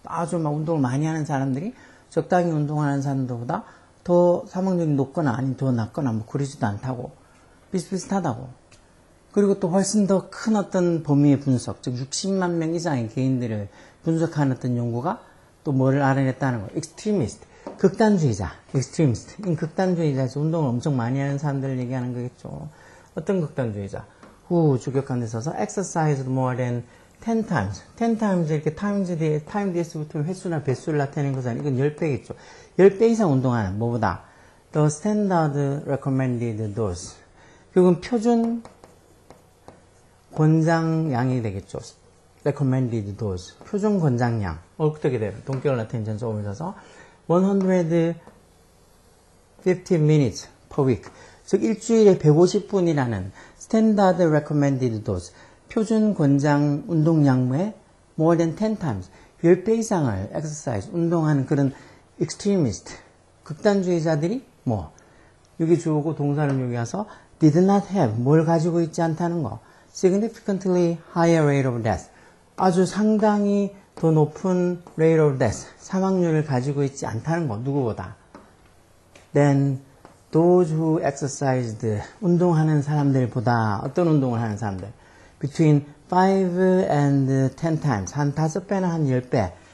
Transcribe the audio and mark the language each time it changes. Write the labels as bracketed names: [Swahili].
[Korean] 아주 막 운동을 많이 하는 사람들이 적당히 운동하는 사람들보다 더 사망률이 높거나 아니면 더 낮거나 뭐 그러지도 않다고. 비슷비슷하다고. 그리고 또 훨씬 더 큰 어떤 범위의 분석, 즉 60만 명 이상의 개인들을 분석하는 어떤 연구가 또 뭐를 알아냈다는 거예요. [English] extremist, 극단주의자, extremist. [Korean] 이 극단주의자에서 운동을 엄청 많이 하는 사람들을 얘기하는 거겠죠. 어떤 극단주의자? [English] 후 주격관에 써서 exercised more than 10 times. [Korean] 10 times 이렇게 times 뒤에 time 뒤에서 붙으면 횟수나 배수를 나타내는 거잖아요. 이건 10배겠죠. 10배 이상 운동하는 뭐보다? [English] The standard recommended dose. [Korean] 결국은 표준 권장량이 되겠죠. [English] recommended dose. [Korean] 표준 권장량. 어떻게 되면 동격을 나타내는 전소음을 써서 [English] 150 minutes per week. [Korean] 즉 일주일에 150분이라는 [English] standard recommended dose. 표준 권장 운동량의 more than 10 times. [Korean] 10배 이상을 exercise, 운동하는 그런 extremist, 극단주의자들이 뭐 여기 주어고 동사는 여기 와서 [English] did not have, [Korean] 뭘 가지고 있지 않다는 거. [English] significantly higher rate of death. [Korean] 아주 상당히 더 높은 [English] rate of death, [Korean] 사망률을 가지고 있지 않다는 거. 누구보다. [English] Then those who exercised, [Korean] 운동하는 사람들보다 어떤 운동을 하는 사람들? [English] Between 5 and 10 times. [Korean] 한 5배나 한 10배.